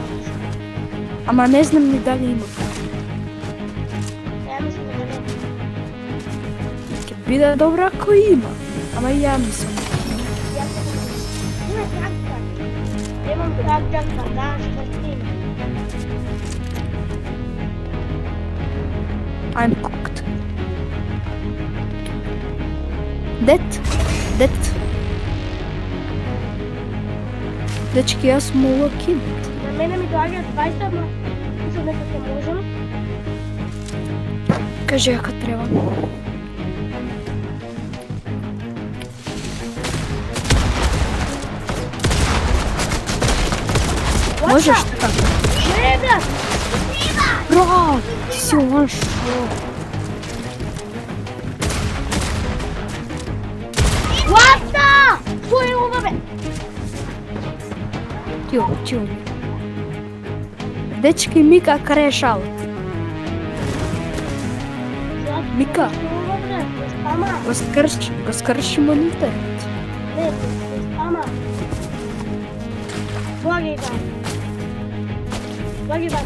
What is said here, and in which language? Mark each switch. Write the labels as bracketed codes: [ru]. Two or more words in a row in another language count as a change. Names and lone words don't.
[mk] Ама не знам ни дали има. Ја мислам да не. Ќе биде добро ако има. Ама и ја мислам. Има трактор. Имам трактор, да, што има. [en] I'm cooked. Dead. [mk] Дечки, јас мога кинат. На мене ми доаѓа 20, ама мислам дека ќе можам. Кажи ако треба. Можеш така? Не, брат! Брат, ти си лошо. [en] What the? [mk] Кој е ова, бе? Тио. Дечки, Мика крешал. Мика. Што е ова, бе? Без пама. Го скрши мониторот. Не, без пама. [sr] Благи дан.